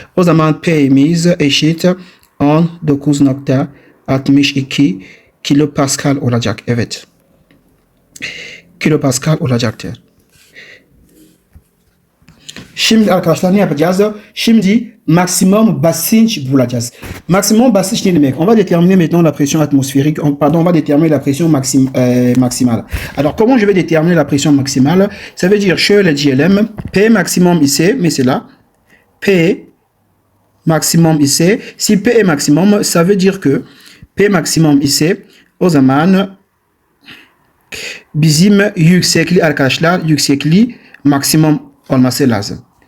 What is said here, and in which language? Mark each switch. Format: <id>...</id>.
<tr>O zaman P'miz eşit 19.62 kilopascal olacak. Evet. Kilopascal olacaktır. Şimdi arkadaşlar ne yapacağız? Şimdi maximum basınç bulacağız. Maximum basınç ne demek?</tr> <fr>On va déterminer maintenant la pression atmosphérique. On va déterminer la pression maximale. Alors comment je vais déterminer la pression maximale? Ça veut dire</fr> <tr>şöyle diyelim. P maximum ise mesela P maximum ise</tr> <fr>si P est maximum, ça veut dire que</fr> <tr>P maximum ise o zaman bizim yüksekliği arkadaşlar maksimum olması lazım.</tr>